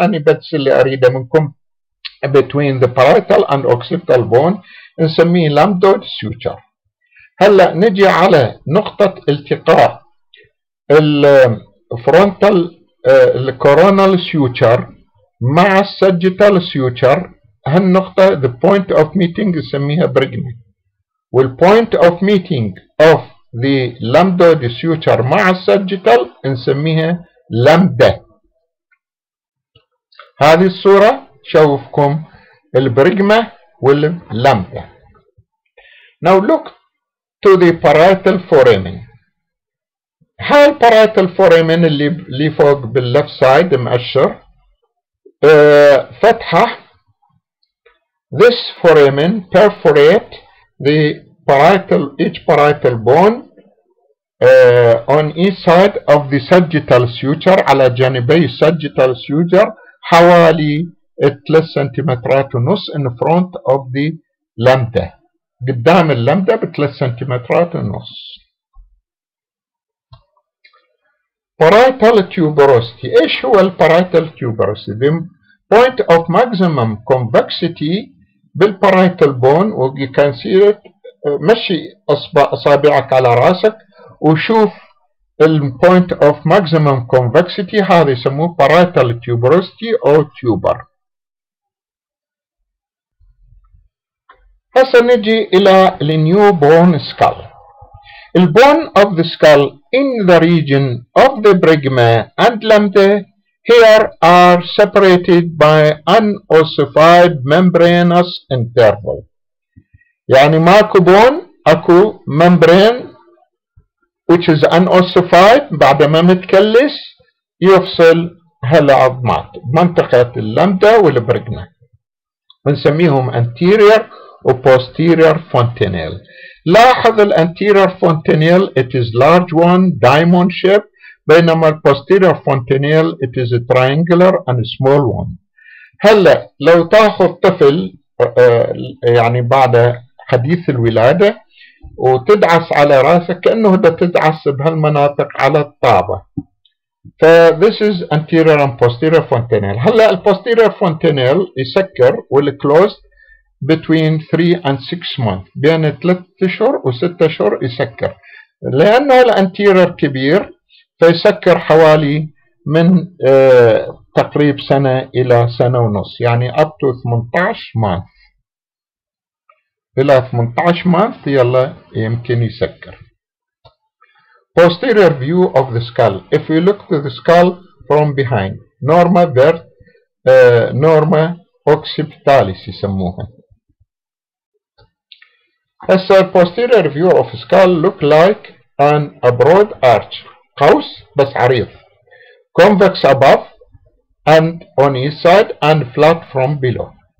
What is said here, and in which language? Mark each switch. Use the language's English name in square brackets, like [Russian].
[Arabic] أنا بس اللي اريده منكم [English] between the parietal and occipital bone نسميه lambdoid suture. [Arabic] هلا نجي على نقطة التقاء الفرونتال الكورونال suture مع الساجيتال suture، هالنقطة [English] the point of meeting [Arabic] نسميها بريجني. [English] والpoint of meeting of the lambdoid suture [Arabic] مع السجيتال نسميها لامدا. هذه الصورة شوفكم البرجمة واللامدا. [English] Now look to the parietal foramen. [Arabic] هاي البارايتال foramen اللي فوق باللفت سايد مؤشر فتحة. [English] This foramen perforate the each parietal bone on each side of the sagittal suture [Arabic] على جانبي sagittal suture حوالي 3 سنتيمترات ونص [English] in front of the lambda. [Arabic] قدام اللامدا ب3 سنتيمترات ونص. [English] Parietal tuberosity. [Arabic] ايش هو البارايتال tuberosity؟ [English] The point of maximum convexity بالبارايتال bone. و you can see it. [Arabic] مشي اصابعك على راسك وشوف البوينت [English] of maximum convexity. [Arabic] هذا يسموه parietal tuberosity او tuber. هسه نجي الى النيو بون skull. [English] البون of the skull in the region of the bregma and lambda here are separated by unossified membranous interval. [Arabic] يعني ماكو بون، اكو [English] membrane which is unossified [Arabic] بعد ما متكلس يفصل هالعظمات بمنطقة اللامدا والبرجما. بنسميهم anterior و posterior fontanelle. لاحظ الانتيريور [English] fontanelle it is large one diamond shape [Arabic] بينما [English] posterior fontanelle it is a triangular and small one. [Arabic] هلا لو تاخذ طفل يعني بعد حديث الولادة وتدعس على راسك كأنه دا تدعس بهالمناطق على الطابة. [English] ف this is anterior and posterior fontanelle. [Arabic] هلا posterior fontanelle يسكر وال [English] closed between 3 and 6 months [Arabic] بين 3 اشهر و6 اشهر يسكر لانه الانتيرير كبير فيسكر حوالي من تقريب سنة الى سنة ونص يعني [English] up to 18 months [Arabic] الى 18 months يلا يمكن يسكر. [English] Posterior view of the skull. If we look to the skull from behind norma birth norma occipitalis يسموها. هسه posterior view of skull look like a broad arch [Arabic] قوس بس عريض [English] convex above and on each side and flat from below.